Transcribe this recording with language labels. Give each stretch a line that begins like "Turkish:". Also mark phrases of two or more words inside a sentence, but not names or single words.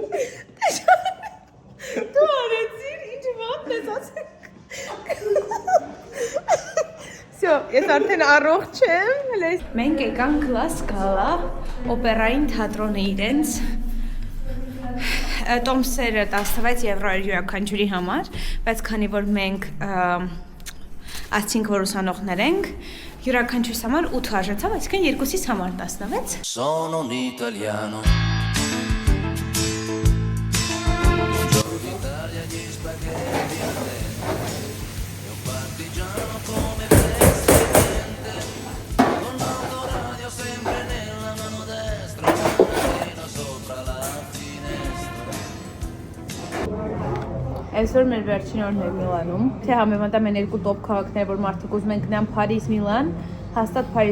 Armenian: Դու արեցիր, ինչ վատ ես ասել Всё, ես արդեն առողջ եմ Մենք եկանք Լա Սկալա օպերային թատրոնը իրենց Տոմսերը 16 եվրո էր յուրաքանչյուրի համար, բայց քանի որ մենք ասցինք, որ ուսանողներ ենք, յուրաքանչյուրիս համար 8 արժեցավ, այսինքն երկուսիս համար 16
Italian: Sono un italiano.
Armenian: Այսօր մեր վերջին օրն է Միլանում։ Թե համեմատեմ այն երկու տոպ քաղաքներ, որ մարդիկ ուզում են գնան Փարիզ, Միլան, հաստատ